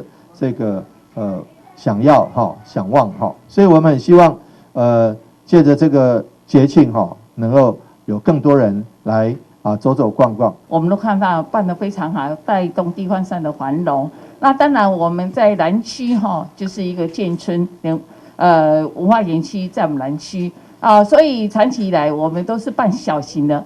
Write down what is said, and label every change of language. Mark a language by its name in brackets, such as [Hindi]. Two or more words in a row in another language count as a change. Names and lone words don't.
[Chinese] 這個想要想望所以我們很希望借着這個節慶能夠有更多人來走走逛逛。我們都看到辦得非常好，帶動地方上的繁榮。那當然我們在南區就是一個眷村文化園區在我們南區所以長期以來我們都是辦小型的。